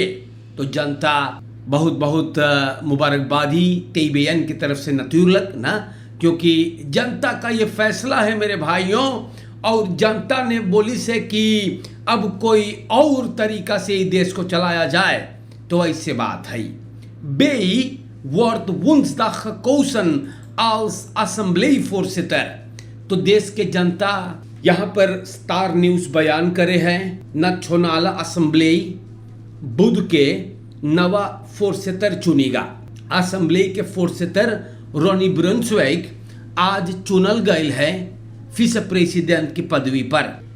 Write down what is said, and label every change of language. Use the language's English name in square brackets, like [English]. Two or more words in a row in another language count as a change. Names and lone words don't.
[Caribbean Hindustani] तो जनता बहुत बहुत मुबारकबादी TBN की तरफ से नतूरलक ना क्योंकि जनता का ये फैसला है मेरे भाइयों और जनता ने बोली से कि अब कोई और तरीका से देश को चलाया जाए तो ऐसे बात है। [Dutch] Bij wordt woensdag gekozen als assembleevoorzitter। [Caribbean Hindustani] तो देश के जनता यहाँ पर स्टार न्यूज़ बयान करे हैं नेशनल असेंबली बुध के नवा फोर्सेटर चुनेगा। असेंबली के फोर्सेटर रोनी ब्रुंसविक आज चुनल गए है विस प्रेसिडेंट की पदवी पर।